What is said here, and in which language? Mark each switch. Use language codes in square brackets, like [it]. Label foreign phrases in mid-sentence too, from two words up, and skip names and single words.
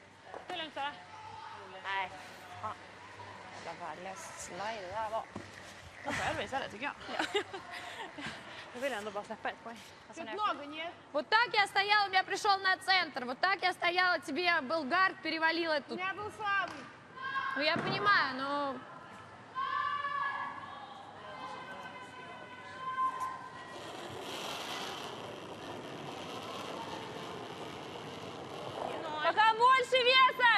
[sv] Nej. Jävla värdelös slide det där var. Själv istället tycker jag. Ja. Jag vill ändå bara släppa ett poäng. [ru] Чуть много, нет? Вот так я стояла, у меня пришел на центр. Вот так я стояла, тебе был гард, перевалила У тут. меня был слабый. Ну, я понимаю, но... Пока больше веса.